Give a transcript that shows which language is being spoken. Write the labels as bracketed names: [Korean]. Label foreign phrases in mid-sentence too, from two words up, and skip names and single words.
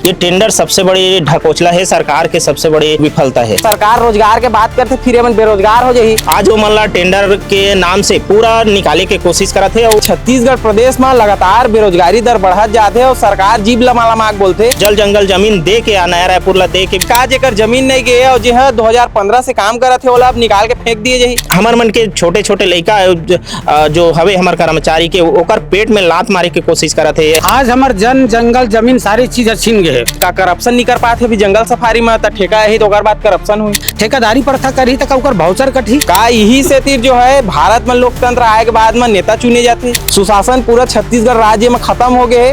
[Chhattisgarhi] ये टेंडर सबसे बड़ी ढकोसला है, सरकार के सबसे बड़ी विफलता है। सरकार रोजगार के बात करते फिर मन बेरोजगार हो जाही। आज वो मल्ला टेंडर के नाम से पूरा निकाले के कोशिश करत है और छत्तीसगढ़ प्रदेश में लगातार बेरोजगारी दर बढ़त जाते और सरकार जीभ लमालमाक बोलते जल जंगल जमीन दे के नया रायपुर ला दे के का जेकर जमीन नहीं गए और जो है 2015 से काम करत है ओला अब निकाल के फेंक दिए जाही। हमर मन के छोटे छोटे लड़का जो हवे हमार कर्मचारी के ओकर पेट में लात मारे के कोशिश करत है। आज हमार जंगल जमीन सारी चीज छीन गए। का करप्शन नहीं कर पाते भी जंगल सफारी में त ठेका है तो ओकर बाद करप्शन हुई। ठेकेदारी प्रथा करी तक ओकर भाउचर कटी का यही से तीर जो है भारत में लोकतंत्र आए के बाद में नेता चुने जाते, सुशासन पूरा छत्तीसगढ़ राज्य में खत्म हो गए।